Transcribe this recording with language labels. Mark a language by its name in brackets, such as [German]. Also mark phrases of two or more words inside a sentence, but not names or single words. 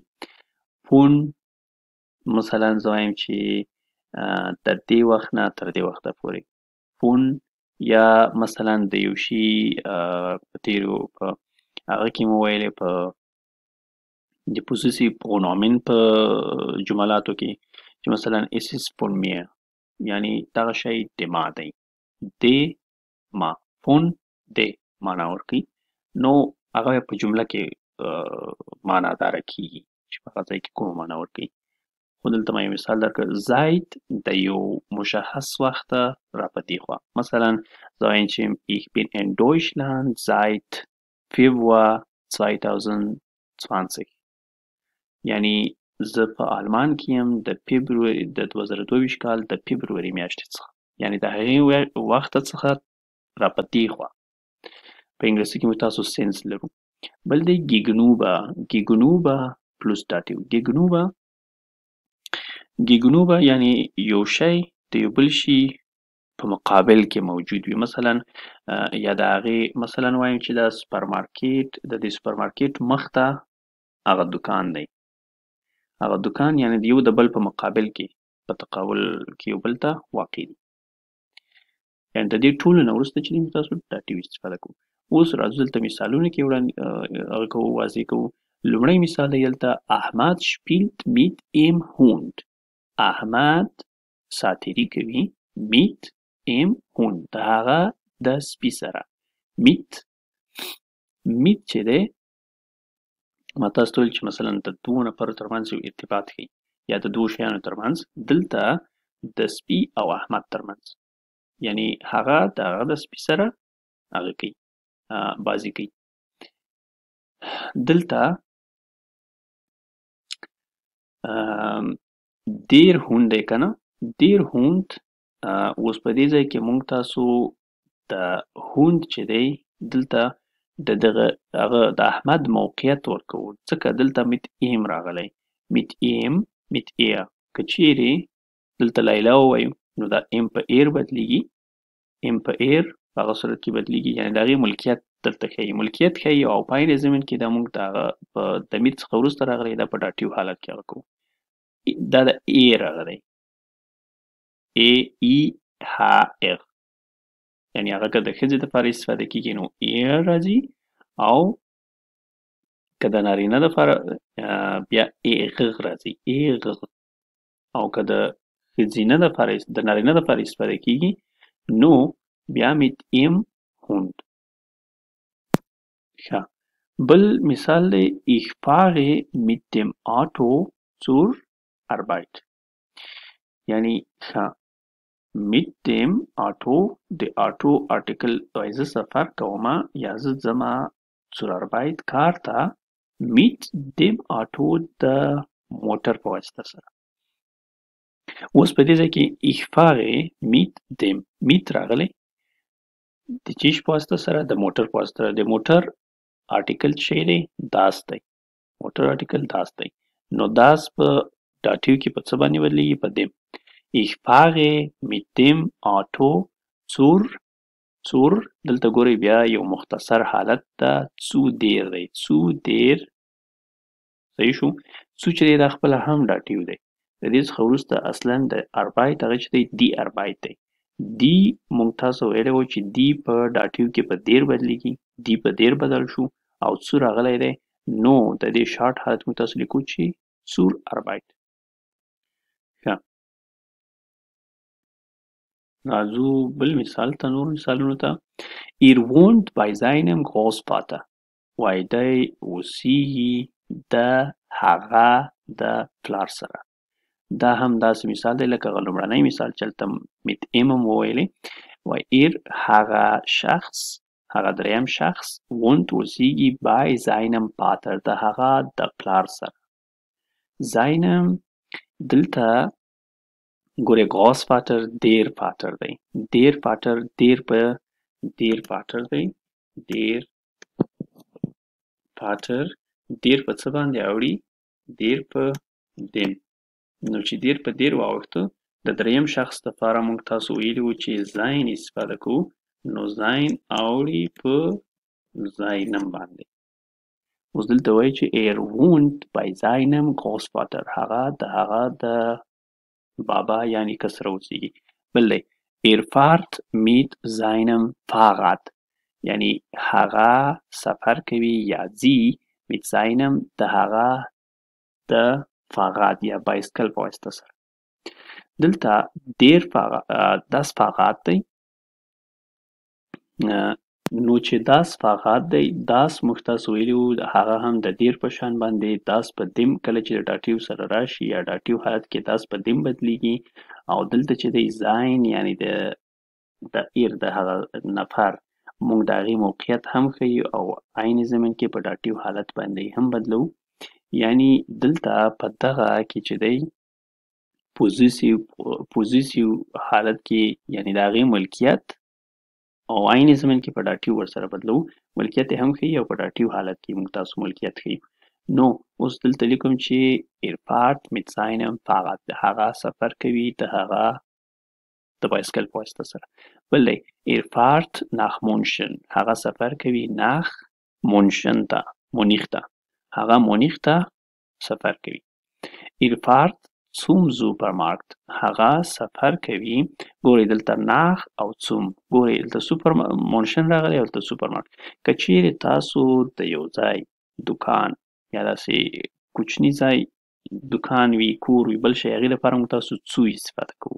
[Pashto] فون مثلا زه وایم چې د دې وخت نه تر دې وخته پورې فون، یا مثلا د یو شي په تیرو په هغه کې مو ویلې په د پوزیسیو پرونومن په جملاتو کې چې مثلا [German] es ist von mir، [Pashto] یعنی دغه شی د ما دی، د ما، فون د معنا ورکوي، نو هغه په جمله کې معنا داره کیږي چې په هغه ځای کې کومه معنا ورکوي. خو دلته ما یو مثال درکړ، زید د یو مشخص وخته را په دې خوا، مثلا زه وایم چې [German] ich bin in Deutschland seit Februar 2020، [Pashto] یعنی زه په آلمان کې یم د فبروري د 2022 کال د فبروري میاشتې څخه، یعنی د هغې وخته څخه را په دې خوا. په انګلیسي کې موږ تاسو سینس لرو. بل دی gegenüber، gegenüber پلس داتیو. gegenüber یعنی یو شی د یو بل شي په مقابل کې موجود وي. مثلا یا د هغې مثلا وایم چې د سوپرمارکېټ د دې سوپرمارکېټ مخ ته هغه دوکان دی، هغه دوکان یعنی د یو د بل په مقابل کې په تقابل کې یو بل ته واقع دي. یعنی د دې ټولو نه وروسته چې موږ تاسو داتیو استفاده کوو. اوس راځو دلته مثالونه کې هغه کوو، واضح کوو. لومړی مثال دی دلته احمد [German] spielt mit im Hund. [Pashto] احمد ساتیري کوي [German] mit im Hund، [Pashto] د هغه د سپي سره. mit چې دی ما تاسو ته ویل چې مثلا د دوو نفرو ترمنځ یو ارتباط ښیي یا د دوو شیانو ترمنځ، دلته د سپي او احمد ترمنځ، یعنی هغه د هغه د سپي سره هغه کوي بازي کوي. دلته [German] der Hund [Pashto] دی که نه، [German] der Hund [Pashto] اوس په دې ځای کې موږ تاسو د هوند چې دی دلته د دغه هغه د احمد موقعیت ورکوو، ځکه دلته [German] mit ihm [Pashto] راغلی، [German] mit ihm mit ihr. [Pashto] که چیرې دلته لیلا ووایو نو دا ام په ایر بدلیږي، ام په ایر په هغه صورت کې بدلیږي، یعنی د هغې ملکیت دلته ښیي، ملکیت ښیي. او په عین ضمن کې دا موږ د هغه په ضمیر څخه وروسته راغلی، دا په ډاټیو حالت کې هغه کوو. دا د ای راغلی، ای ای ها اغ، یعنی هغه که د ښځې دپاره استفاده کېږي نو ایر راځي، او که د نارینه دپاره بیا ایغغ راځي، ایغغ. او که د ښځینه دپاره د نارینه دپاره استفاده کېږي نو بیا [German] mit im Hund. [Pashto] ښه، بل مثال دی [German] ich fahre mit dem Auto zur Arbeit، [Pashto] یعنی ښه [German] mit dem Auto [Pashto] د آټو آرټیکل وایي زه سفر کومه یا زه ځمه [German] zur Arbeit [Pashto] کار ته [German] mit dem Auto [Pashto] د موټر په واسطه سره. اوس په دې ځای کې [German] ich fahre mit dem mit [Pashto] راغلی د چیش په واسطه سره، د موټر په واسطه سره. د موټر آرټیکل چې دی داس دی، موټر آرټیکل داس دی، نو داس په داتیو کې په څه باندې بدلیږي؟ په dem. [German] ich fahre mit dem Auto zur [Pashto] دلته ګورئ بیا یو مختصر حالت ده، [German] zu der دی، zu der [Pashto] صحیح شو. zu چې دی دا خپله هم داتیو دی، د دې څخه وروسته اصلا د Arbeit هغه چې دی [German] die Arbeit [Pashto] دی. دی مونږ تاسو ویلی وو چې دی په داتیو کې په دیر بدلیږي، دی په دیر بدل شو او څو راغلی دی، نو د دې شارټ حالت مونږ تاسو لیکو چې [German] zur Arbeit. [Pashto] ښه، راځو بل مثال ته، نور مثالونو ته. [German] ihr wohnt bei seinem Großvater، [Pashto] وایي دی اوسیږي د هغه د پلار سره. دا هم داسې مثال دی لکه هغه لومړنی مثال چې هلته [German] mit ihm [Pashto] هم وویلې، وایي ihr هغه شخص، هغه دریم شخص wohnt اوسیږي [German] by seinem Vater [Pashto] د هغه د پلار سره. seinem دلته ګورئ [German] Großvater der Vater [Pashto] دی، [German] der Vater der [Pashto] په [German] der Vater [Pashto] دی، [German] der Vater der [Pashto] په څه باندې اوړي؟ [German] der په dem. [Pashto] نو چې دیر په دیر واوښته، د دریم شخص دپاره موږ تاسو ویلي وو چې sein استفاده کوو، نو زاین اوړي په زاینم باندې. اوس دلته وایي چې [German] er wohnt bei seinem Großvater. [Pashto] هغه د بابا یعنی کس سره اوسېږي. بل دی [German] er fährt mit seinem Fahrrad. [Pashto] یعنی هغه سفر کوي یا ځي [German] mit seinem [Pashto] د هغه د Fahrrad یا بایسکل په واسطه سره. دلته [German] das Fahrrad [Pashto] دی. نو چې [German] das Fahrrad [Pashto] دی، das موږ تاسو ویلي وو هغه هم د دیر په شان باندې das په دیم کله چې د داتیو سره راشي یا داتیو حالت کې das په دیم بدلیږي، او دلته چې دی sein یعنی د ایر د هغه نفر موږ د هغې موقعیت هم ښیي او عین زمن کې په داتیو حالت باندې هم بدلو. یعنی دلته په دغه کې چې دی پوزیسیو حالت کې یعنی د هغې ملکیت او عین زمن کې په داتیو ورسره بدلو، ملکیت هم ښیي او په داتیو حالت کې موږ تاسو ملکیت ښیو. نو اوس دلته لیکم چې [German] er fährt mit seinem Fahrrad. [Pashto] هغه سفر کوي د هغه د بایسکل په واسطه سره. بل دی [German] er fährt nach München. [Pashto] هغه سفر کوي [German] nach München [Pashto] ته، مونیخ ته. هغه مونیخ ته سفر کوي. [German] er fährt zum Supermarkt. [Pashto] هغه سفر کوي، ګورئ دلته nach او zum، ګورئ دلته مونشن راغلی او دلته سوپرمارکت. که چیرې تاسو د یو ځای دکان یا داسې کوچني ځای دکان وي، کور وي، بل شی، هغې لپاره موږ تاسو zu استفاده کوو.